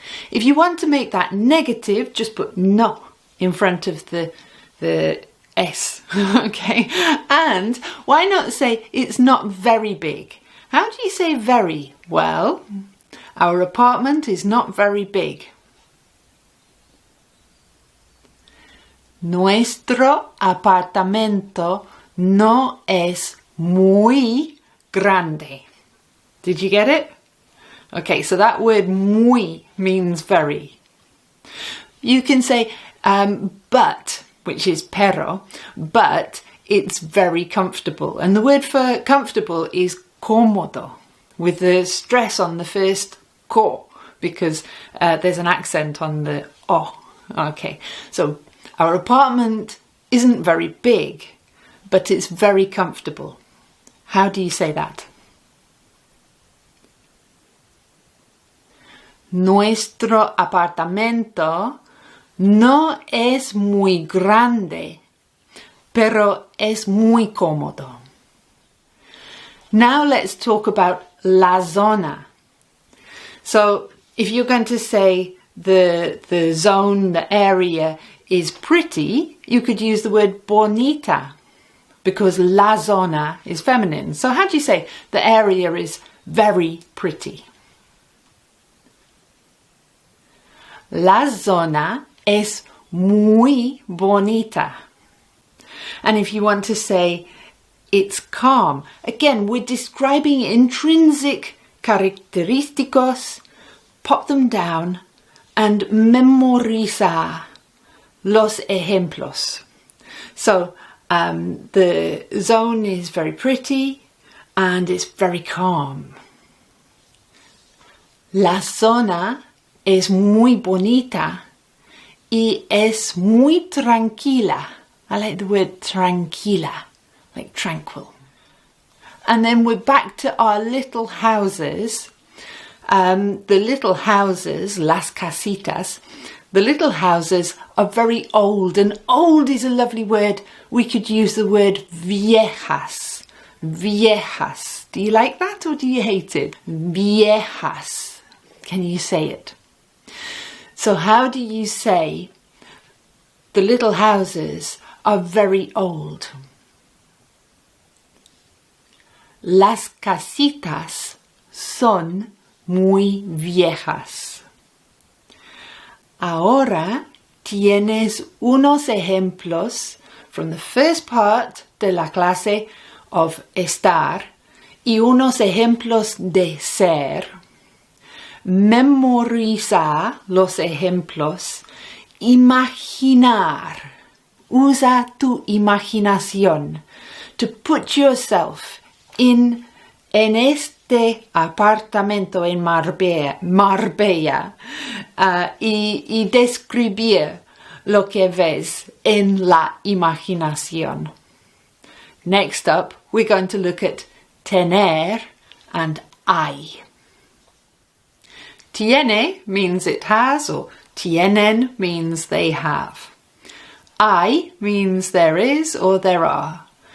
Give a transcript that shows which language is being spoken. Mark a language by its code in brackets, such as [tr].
[en] If you want to make that negative, just put no in front of the S, okay? And why not say it's not very big? How do you say very? Well, our apartment is not very big. [es] Nuestro apartamento no es muy grande. [en] Did you get it? Okay, so that word muy means very. You can say but, which is pero, but it's very comfortable. And the word for comfortable is cómodo, with the stress on the first co, because there's an accent on the o. Okay, so our apartment isn't very big, but it's very comfortable. How do you say that? [es] Nuestro apartamento no es muy grande, pero es muy cómodo. [en] Now let's talk about la zona. So if you're going to say the zone, the area is pretty, you could use the word bonita because la zona is feminine. So how do you say the area is very pretty? [es] La zona es muy bonita. [en] And if you want to say it's calm, again, we're describing intrinsic característicos, pop them down and [es] memoriza los ejemplos. [en] So the zone is very pretty and it's very calm. [es] La zona es muy bonita y es muy tranquila. [en] I like the word tranquila, like tranquil. And then we're back to our little houses. The little houses, las casitas, the little houses are very old, and old is a lovely word. We could use the word viejas. Viejas. Do you like that or do you hate it? Viejas. Can you say it? So how do you say the little houses are very old? [es] Las casitas son muy viejas. Ahora tienes unos ejemplos [en] from the first part [es] de la clase [en] of [es] estar y unos ejemplos de ser. Memoriza los ejemplos. Imaginar. Usa tu imaginación [en] to put yourself [es] en este apartamento en Marbella y describir lo que ves en la imaginación. [en] Next up, we're going to look at tener and hay. Tiene means it has, or tienen means they have. Hay means there is or there are.